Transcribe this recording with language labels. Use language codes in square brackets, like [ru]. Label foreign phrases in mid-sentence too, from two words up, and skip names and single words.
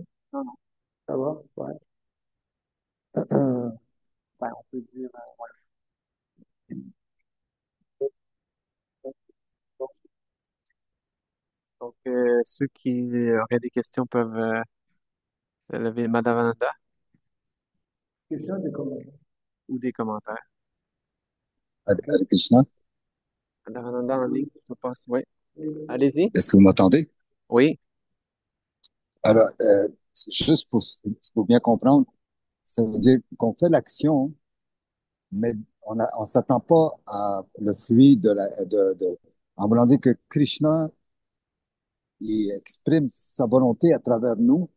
[fr] Non, non. Ça va? Ouais. Ben, on peut dire, ouais. Donc, ceux qui auraient des questions peuvent lever Madame Ananda Question de commentaires. ou des commentaires. OK. Hare Krishna. Madame Ananda en ligne, je pense. Oui. Allez-y. Est-ce que vous m'entendez? Oui. Alors, juste pour bien comprendre, ça veut dire qu'on fait l'action, mais on s'attend pas à le fruit en voulant dire que Krishna, il exprime sa volonté à travers nous.